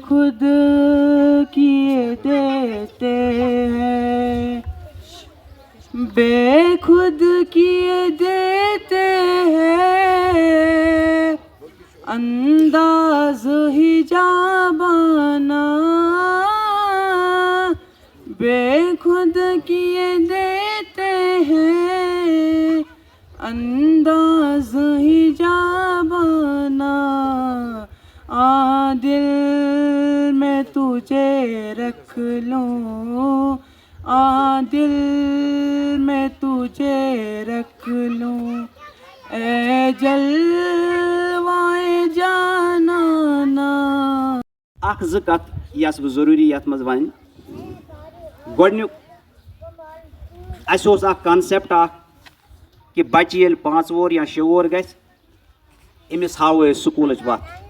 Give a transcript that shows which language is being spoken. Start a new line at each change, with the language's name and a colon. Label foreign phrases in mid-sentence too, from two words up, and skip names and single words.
Hindi: खुद किए देते हैं, बेखुद किए देते हैं, अंदाज हिजाबाना बेखुद किए देते हैं, अंदाज हिजाबाना। दिल में तुझे रख लूं, दिल में तुझे रख लूं, ए जलवाए जानाना।
Kashmiri: اخ زٕ کتھ یس بہٕ ضروٗری یتھ منٛز ونہِ گۄڈنیُک اسہِ اوس اکھ کانسیپٹ اکھ کہِ بچہِ ییٚلہِ 5 وُہُر یا 6 وُہُر گژھِ أمِس ہاوو أسۍ سکوٗلٕچ وتھ